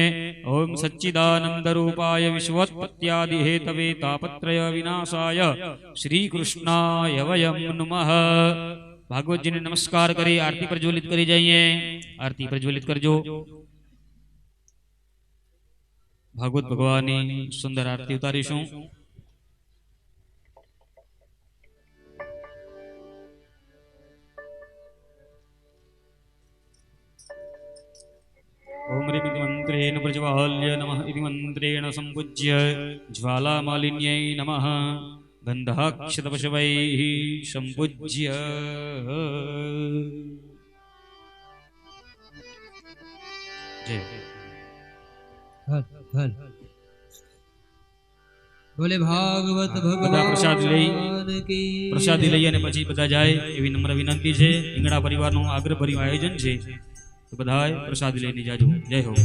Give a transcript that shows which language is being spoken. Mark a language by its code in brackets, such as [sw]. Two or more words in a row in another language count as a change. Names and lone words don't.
[sa] ઓમ સચ્ચિદાનંદ રૂપાય વિશ્વોત્પત્યાદિ હેતવે તાપત્રય વિનાશાય શ્રી કૃષ્ણાય વયમ નમઃ. [gu] ભાગવતજીને નમસ્કાર કરી આરતી પ્રજ્વલિત કરી જઈએ. આરતી પ્રજ્વલિત કરજો. ભાગવત ભગવાનની સુંદર આરતી ઉતારીશું. [sa] ओम ह्रीं इति मंत्रेण प्रज्वाल्य नमः इति मंत्रेण संपूज्य ज्वालामालिन्यै नमः गन्धाक्षतपशवैः संपूज्य. जय. [gu] હલ હલ. બોલે ભાગવત બધા પ્રસાદ લઈ [hi] भगवान की [gu] પ્રસાદી લઈ અને પછી બધા જાય એવી નમ્ર વિનંતી છે. રીંગણા પરિવારનું આગ્રહભર્યું આયોજન છે, તો બધાય પ્રસાદી લઈને જાજો. જય હો.